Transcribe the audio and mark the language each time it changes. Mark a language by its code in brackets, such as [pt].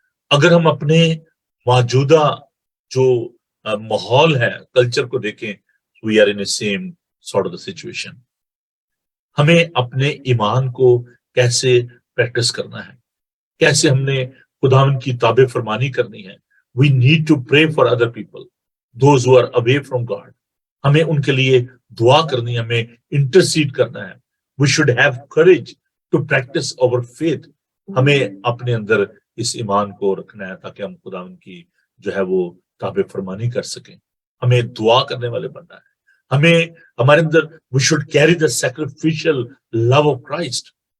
[ur] اگر ہم اپنے موجودہ جو ماحول ہے کلچر کو دیکھیں [en] we are in the same sort of the situation. [ur] ہمیں اپنے ایمان کو کیسے پریکٹس کرنا ہے کیسے ہم نے خداوند کی تابع فرمانی کرنی ہے. [en] We need to pray for other people, those who are away from God. [ur] ہمیں ان کے لیے دعا کرنی ہے ہمیں انٹرسیڈ کرنا ہے. [en] We should have courage to practice our faith. [ur] ہمیں اپنے اندر اس ایمان کو رکھنا ہے تاکہ ہم خداوند کی جو ہے وہ تابع فرمانی کر سکیں. ہمیں دعا کرنے والے بننا ہے. ہمیں ہمارے اندر [en] we should carry the sacrificial love of Christ.